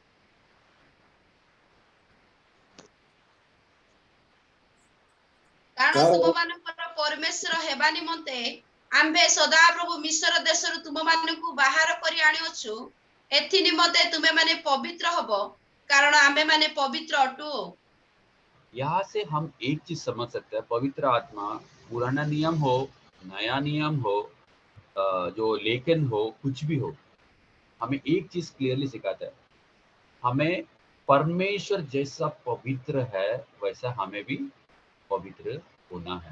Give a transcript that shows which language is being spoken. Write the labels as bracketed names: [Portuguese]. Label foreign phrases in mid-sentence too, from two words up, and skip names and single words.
[Odia] କାରଣ ତୁମମାନଙ୍କର ପରମେଶ୍ୱର ହେବା ନିମନ୍ତେ ଆମ୍ଭେ ସଦାପ୍ରଭୁ ମିଶ୍ର ଦେଶରୁ ତୁମମାନଙ୍କୁ ବାହାର କରି ଆଣିଅଛୁ, ଏଥି ନିମନ୍ତେ ତୁମେମାନେ ପବିତ୍ର ହବ, କାରଣ ଆମ୍ଭେମାନେ ପବିତ୍ର ଅଟୁ। [Hindi] यहाँ से हम एक चीज समझ सकते हैं, पवित्र आत्मा पुराना नियम हो, नया नियम हो, जो लेखन हो, कुछ भी हो, हमें एक चीज क्लियरली सिखाता है, हमें परमेश्वर जैसा पवित्र है वैसा हमें भी पवित्र होना है।